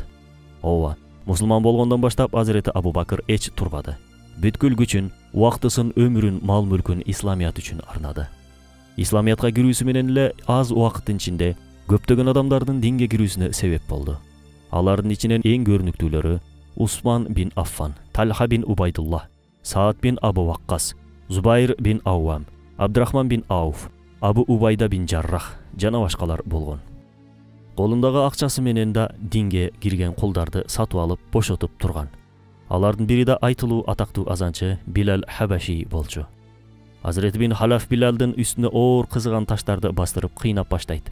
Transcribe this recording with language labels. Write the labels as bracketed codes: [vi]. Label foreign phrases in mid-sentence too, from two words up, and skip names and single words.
[ky] Ооба, мусулман болгондон баштап Азирети Абу Бакыр эч турбады. Бүткүл күчүн, убактысын, өмүрүн, мал-мүлкүн исламият үчүн арнады. Исламиятка кирүүсү менен эле аз убакыттын ичинде көптөгөн адамдардын динге кирүүсүнө себеп болду. Алардын ичинен эң көрүнүктүүлөрү Усман бин Аффан, Талха бин Убайдуллах, Саад бин Абу Ваккас, Зубайр бин Ауам, Абдурахман бин Ауф, Абу Убайда бин Жаррах жана башкалар болгон. Колундагы акчасы менен да динге кирген кулдарды сатып алып, бошотуп турган. Алардын бири да айтылуу атактуу азанчы Билал Хабаши болчу. Азирети бин Халаф Билалдын үстүнө оор кызыган таштарды бастырып кыйнап баштайт.